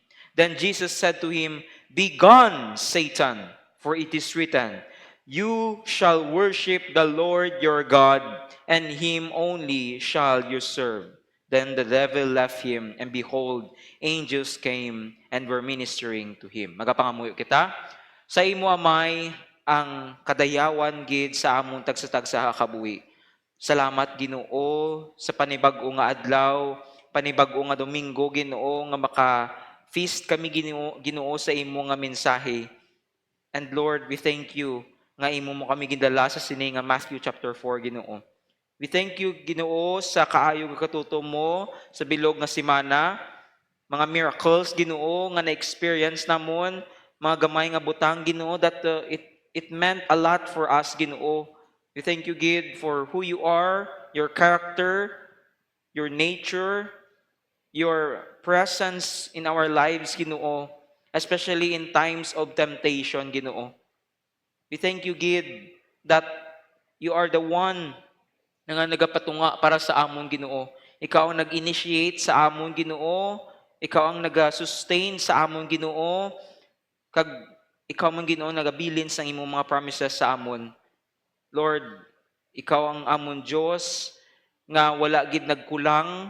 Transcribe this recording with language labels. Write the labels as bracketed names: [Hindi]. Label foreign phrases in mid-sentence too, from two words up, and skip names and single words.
[English] Then Jesus said to him, 'Begone, Satan, for it is written, You shall worship the Lord your God, and him only shall you serve.' Then the devil left him, and behold, angels came and were ministering to him." [Hiligaynon] Magapangamuyo kita. Sa imo amay ang kadayawan gid sa among tagsa-tagsa kabuhi. Salamat Ginoo sa panibag-o nga adlaw, panibag-o nga Domingo Ginoo nga maka-feast kami Ginoo sa imo nga mensahe. [English] And Lord, we thank you [Hiligaynon] nga imo mo kami gidala sa sini nga Matthew chapter 4 Ginoo. [English] We thank you [Hiligaynon] Ginoo sa kaayo nga katutom mo sa bilog nga semana, mga miracles Ginoo nga na-experience namon, mga gamay nga butang Ginoo [English] that it meant a lot for us [Hiligaynon] Ginoo. [English] We thank you, Gid, for who you are, your character, your nature, your presence in our lives, Ginoo, especially in times of temptation, Ginoo. We thank you, Gid, that you are the one [Hiligaynon] na nga nagapatunga para sa amon, Ginoo. Ikaw ang nag-initiate sa amon, Ginoo. Ikaw ang nag-sustain sa amon, Ginoo. Kag ikaw man, Ginoo, nagabilin sa imong mga promises sa amon. Lord, ikaw ang amon Diyos nga wala gid nagkulang.